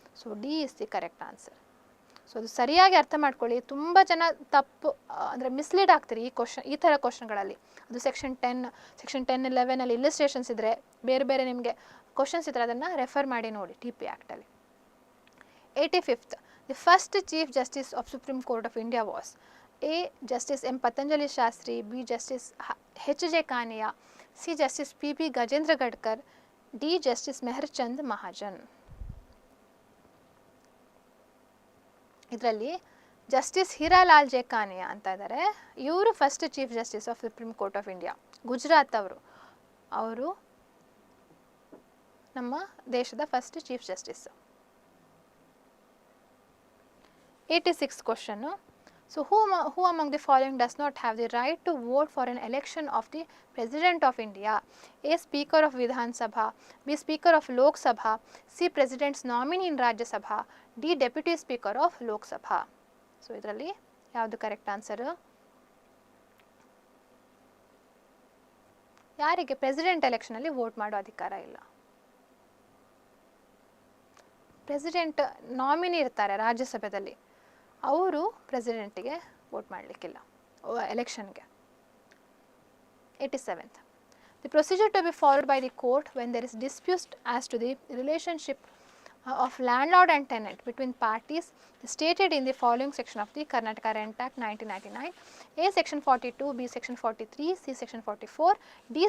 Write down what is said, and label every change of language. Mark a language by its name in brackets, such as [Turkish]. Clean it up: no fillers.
[English] So D is the correct answer. So [Kannada] ಅದು ಸರಿಯಾಗಿ ಅರ್ಥ ಮಾಡ್ಕೊಳ್ಳಿ. ತುಂಬ ಜನ ತಪ್ಪು ಅಂದರೆ ಮಿಸ್ಲೀಡ್ ಆಗ್ತೀರಿ ಈ ಥರ ಕ್ವಶನ್ಗಳಲ್ಲಿ. ಅದು ಸೆಕ್ಷನ್ 10, 11 ಇಲ್ಲಿಸ್ಟ್ರೇಷನ್ಸ್ ಇದ್ದರೆ, ಬೇರೆ ಬೇರೆ ನಿಮಗೆ ಕ್ವಶನ್ಸ್ ಇದ್ದರೆ ಅದನ್ನು ರೆಫರ್ ಮಾಡಿ ನೋಡಿ TP ಆ್ಯಕ್ಟಲ್ಲಿ. [English] 85th, the first Chief Justice of Supreme Court of India was A. Justice M. Patanjali Shastri, B. Justice H.J. Kania, C. Justice P.P. Gajendra Gadkar, D. Justice Meherchand Mahajan. [Kannada] ಇದರಲ್ಲಿ justice Hiralal J Kania ಅಂತ ಇದ್ದಾರೆ. ಇವರು [English] first chief justice of supreme court of India, [Kannada] Gujarat ಅವರು ನಮ್ಮ ದೇಶದ first chief justice. [English] 86th question. So who among the following does not have the right to vote for an election of the President of India? A. Speaker of Vidhan Sabha, B. Speaker of Lok Sabha, C. President's nominee in Rajya Sabha, D. Deputy Speaker of Lok Sabha. [Kannada] So ಇದರಲ್ಲಿ ಯಾವುದು correct answer? ಯಾರಿಗೆ president ಎಲೆಕ್ಷನಲ್ಲಿ vote ಮಾಡೋ ಅಧಿಕಾರ ಇಲ್ಲ? President nominee ಇರ್ತಾರೆ ರಾಜ್ಯಸಭೆಯಲ್ಲಿ, ಅವರು ಪ್ರೆಸಿಡೆಂಟಿಗೆ vote ಮಾಡಲಿಕ್ಕಿಲ್ಲ ಎಲೆಕ್ಷನ್ಗೆ. [English] 87th. The procedure to be followed by the court when there is dispute as to the relationship of landlord and tenant between parties is stated in the following section of the Karnataka Rent Act 1999. A. Section 42, B. Section 43, C. Section 44, D.